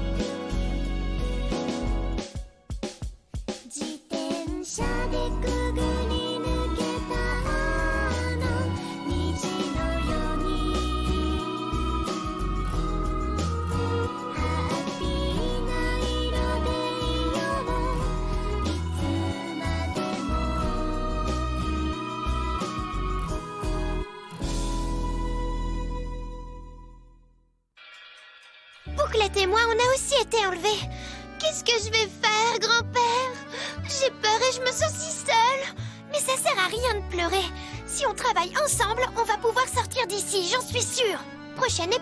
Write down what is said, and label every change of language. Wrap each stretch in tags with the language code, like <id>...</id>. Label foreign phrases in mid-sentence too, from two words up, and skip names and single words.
<ja>自転車でくぐり抜けたあの虹のようにハッピーな色でいよういつまでも</ja> <fr>Bouclette et moi, on a aussi été enlevés. Qu'est-ce que je vais faire, grand-père? J'ai peur et je me sens si seule. Mais ça sert à rien de pleurer. Si on travaille ensemble, on va pouvoir sortir d'ici, j'en suis sûre.</fr>